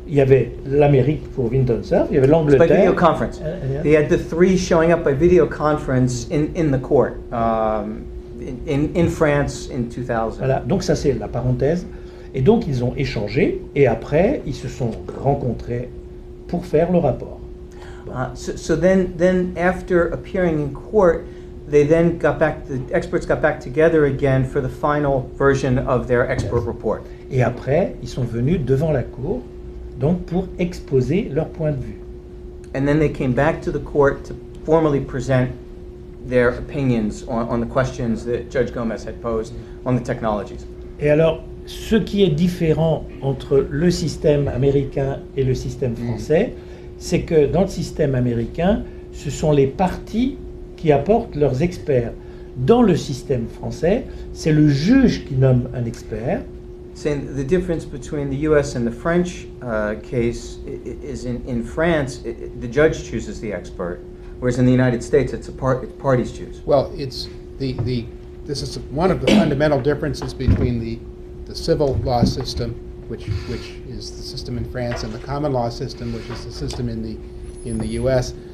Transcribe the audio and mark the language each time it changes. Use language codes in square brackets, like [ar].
[fr] Il y avait l'Amérique pour Winton Cerf, il y avait [en] By [fr] l'Angleterre. [en] video conference. Yeah. They had the 3 showing up by video conference in the court in France in 2000. [fr] Voilà, donc ça c'est la parenthèse. Et donc ils ont échangé et après ils se sont rencontrés pour faire le rapport. [en] So then after appearing in court, they then the experts got back together again for the final version of their expert Yes. report. [fr] Et après ils sont venus devant la cour donc pour exposer leur point de vue. [en] And then they came back to the court to formally present their opinions on the questions that Judge Gomez had posed on the technologies. [fr] Et alors ce qui est différent entre le système américain et le système français, c'est que dans le système américain, ce sont les parties qui apportent leurs experts. Dans le système français, c'est le juge qui nomme un expert. [en] Saying the difference between the U.S. and the French case is in France, the judge chooses the expert, whereas in the United States, it's parties choose. Well, it's this is one of the fundamental differences between the civil law system, which is the system in France, and the common law system, which is the system in the U.S.